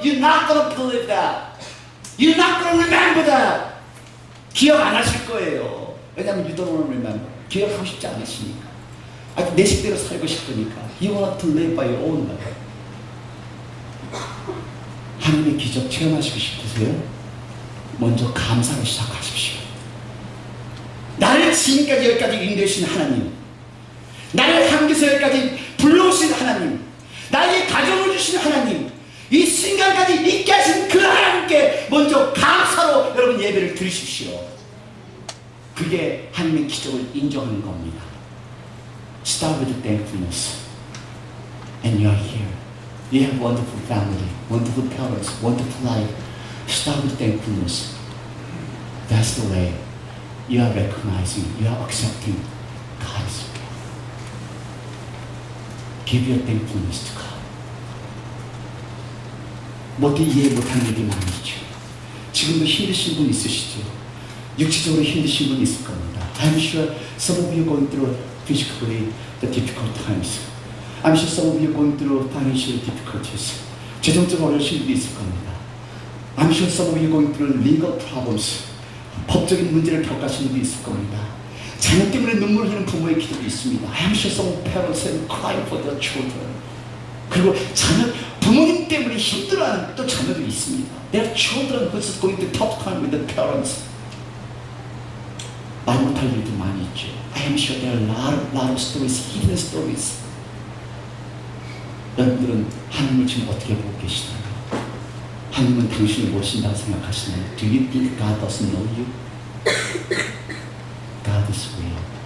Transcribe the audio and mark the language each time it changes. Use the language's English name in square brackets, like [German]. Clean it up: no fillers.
[English] You're not gonna believe that. You're not gonna remember that. [Korean] 기억 안 하실 거예요. 왜냐하면 [English] you don't remember. [Korean] 기억하고 싶지 않으시니까. 내 식대로 살고 싶으니까. [English] You want to live by your own life. [Korean] 하나님의 기적 체험하시고 싶으세요? 먼저 감사로 시작하십시오. 나를 지금까지 여기까지 인도하신 하나님, 나를 한국에서 여기까지 불러오신 하나님, 나에게 가정을 주신 하나님, 이 순간까지 있게 하신 그 하나님께 먼저 감사로 여러분 예배를 드리십시오. 그게 하나님의 기적을 인정하는 겁니다. [English] Start with thankfulness. And you are here. You have wonderful family, wonderful parents, wonderful life. Start with thankfulness. That's the way you are recognizing, you are accepting God's will. Give your thankfulness to God. [Korean] 모두 이해 못하는 일이 많으시죠. 지금도 힘드신 분 있으시죠. 육체적으로 힘드신 분 있을 겁니다. [English] I'm sure some of you are going through physically the difficult times. I'm sure some of you are going through financial difficulties. [Korean] 재정적으로 어려우신 분도 있을 겁니다. [English] I'm sure some of you are going through legal problems. [Korean] 법적인 문제를 겪으시는 분도 있을 겁니다. 자녀 때문에 눈물 흘리는 부모의 기도도 있습니다. [English] I'm sure some parents have cried for their children. [Korean] 그리고 부모님 때문에 힘들어하는 또 자녀도 있습니다. [English] There are children who are going through tough time with their parents. [Korean] 말 못할 일도 많이 있죠. [English] I am sure there are a lot of stories, hidden stories. [Korean] 여러분들은 하나님을 지금 어떻게 보고 계시나요? 하나님은 당신을 모신다고 생각하시나요? [English] Do you think God doesn't know you? God is real.